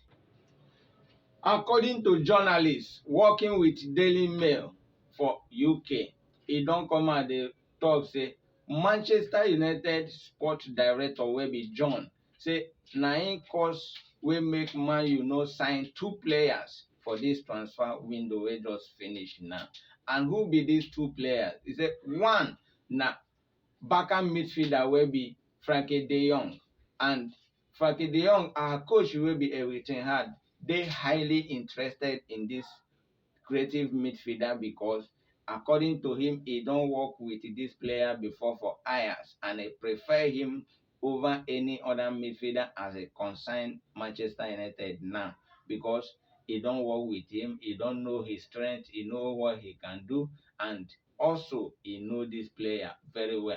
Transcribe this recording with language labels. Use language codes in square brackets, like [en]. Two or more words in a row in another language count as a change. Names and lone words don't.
[pcm] According to journalists working with Daily Mail for UK, he don come out dey talk say Manchester United sport director wey be John say na him cause wey make Man U no sign 2 players for this transfer window wey just finish now. And who be these 2 players? He say one na backup midfielder wey be Frankie de Jong, and Frankie de Jong, our coach wey be Eric ten Hag, dey highly interested in this creative midfielder because according to him, he don work with this player before for Ajax, and he prefer him over any other midfielder as a concerned Manchester United now, because he don work with him, he don know his strength, he know what he can do, and also he know this player very well.